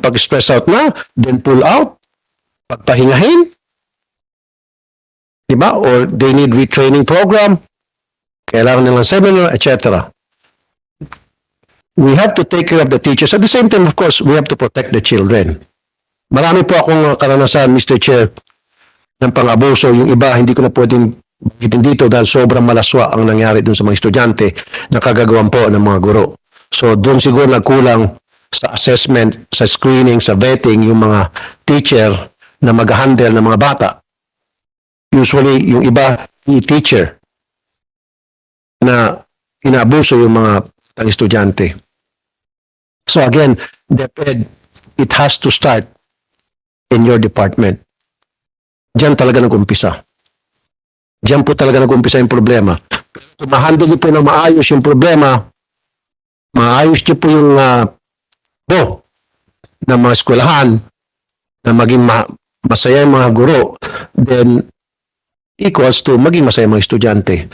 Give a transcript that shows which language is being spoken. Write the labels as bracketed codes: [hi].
[tl] Pag stressed out na, [en] then pull out. [tl] Pagpahingahin. Diba? [en] Or they need retraining program. [tl] Kailangan nilang seminar, [en] etc. We have to take care of the teachers. At the same time, of course, we have to protect the children. [tl] Marami po akong karanasan, Mr. Chair, ng pang-abuso. Yung iba, hindi ko na pwedeng bagitin dito dahil sobrang malaswa ang nangyari dun sa mga estudyante na kagagawan po ng mga guro. So, doon siguro nagkulang sa assessment, sa screening, sa vetting, yung mga teacher na mag-handle ng mga bata. Usually, yung iba, teacher na inaabuso yung mga estudyante. [en] So again, deped, it has to start in your department. [tl] Diyan talaga nag-umpisa. Diyan po talaga nag-umpisa yung problema. Kung ma-handle niyo po ng maayos yung problema, maayos niyo po yung ng mga eskwelahan, na maging masaya yung mga guro, [en] then equals to [tl] maging masaya mga estudyante.